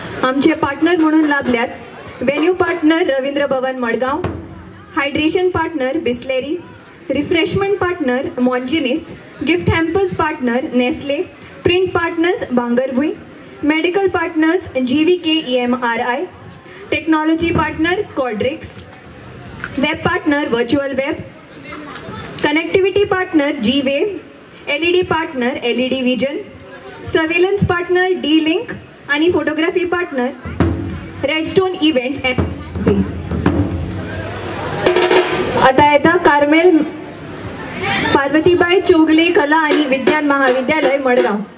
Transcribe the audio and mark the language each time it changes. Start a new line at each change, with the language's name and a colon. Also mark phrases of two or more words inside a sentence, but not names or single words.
Konkani: आमचे पार्टनर म्हणून लाभल्यात
English: venue partner
Konkani: रवींद्र भवन मडगाव,
English: hydration partner
Konkani: बिस्लेरी,
English: refreshment partner Monginis, gift hampers partner Nestle, print partners Bangarbhui, medical partners GVK
Konkani: EMRI,
English: technology partner
Konkani: कॉड्रिक्स,
English: web partner Virtual Web, connectivity partner
Konkani: G-Wave,
English: LED partner LED Vision, surveillance partner
Konkani: D-Link आणि
English: photography partner Redstone Events and
Konkani: आता येता कार्मेल पार्वतीबाई चोगले कला आणि विज्ञान महाविद्यालय मडगाव.